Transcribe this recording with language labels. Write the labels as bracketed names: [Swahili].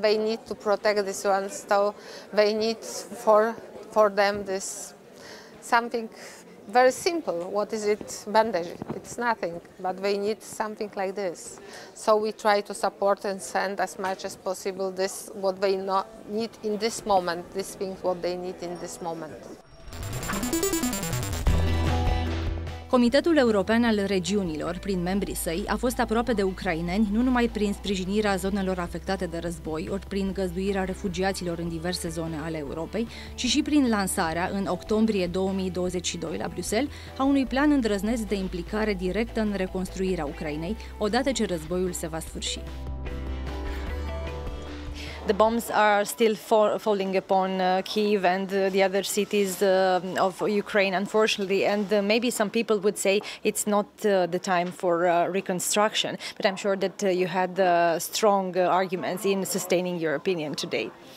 [English] They need to protect this one, so they need for them this something very simple. What is it? Bandage. It's nothing, but they need something like this. So we try to support and send as much as possible this what they need in this moment. These things what they need in this moment. [Romanian] Comitetul European al Regiunilor, prin membrii săi, a fost aproape de ucraineni, nu numai prin sprijinirea zonelor afectate de război, ori prin găzduirea refugiaților în diverse zone ale Europei, ci și prin lansarea, în octombrie 2022, la Bruxelles, a unui plan îndrăzneț de implicare directă în reconstruirea Ucrainei, odată ce războiul se va sfârși. [English] The bombs are still falling upon Kyiv and the other cities of Ukraine, unfortunately, and maybe some people would say it's not the time for reconstruction, but I'm sure that you had strong arguments in sustaining your opinion today.